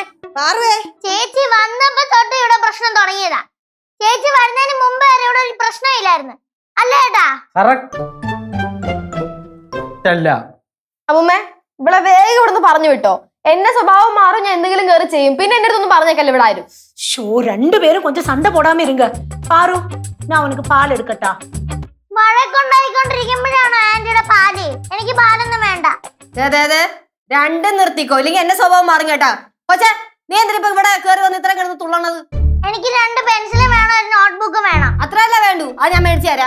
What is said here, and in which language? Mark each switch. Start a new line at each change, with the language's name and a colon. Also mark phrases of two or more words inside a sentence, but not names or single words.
Malayalam: ചേച്ചി വന്നപ്പോ തൊട്ട് ഇവിടെ പ്രശ്നം തുടങ്ങിയതാ. ചേച്ചി വരുന്നതിന് മുമ്പ് വരെ ഇവിടെ ഒരു പ്രശ്നമില്ലായിരുന്നു അല്ലേ ഏട്ടാ? അമ്മൂമ്മ ഇവിടെ വേഗം ഇവിടുന്ന് പറഞ്ഞു വിട്ടോ. എന്റെ സ്വഭാവം മാറും, ഞാൻ എന്തെങ്കിലും കയറി ചെയ്യും. പിന്നെ എന്റെ അടുത്തൊന്നും പറഞ്ഞേക്കല്ല ഇവിടെ ആരും.
Tamil: ஷோ 2 பேரும் கொஞ்சம் சண்டை போடாம இருங்க. பாரு நான் உனக்கு பால் எடுக்கட்டா?
Malayalam: വഴക്കുണ്ടായിക്കൊണ്ടിരിക്കുമ്പോഴാണ് ആന്റിയുടെ പാല്. എനിക്ക് പാലൊന്നും വേണ്ട. അതെ രണ്ടും നിർത്തിക്കോ, ഇല്ലെങ്കിൽ എന്റെ സ്വഭാവം മാറും കേട്ടാ. കൊച്ചേ നീ എന്തിനാ ഇപ്പൊ ഇവിടെ കയറി വന്ന് ഇത്ര കിടന്ന് തുള്ളണത്? എനിക്ക് 2 പെൻസിലും വേണം, ഒരു നോട്ട്ബുക്കും വേണം. അത്രയല്ല വേണ്ടു, അത് ഞാൻ മേടിച്ചു തരാം.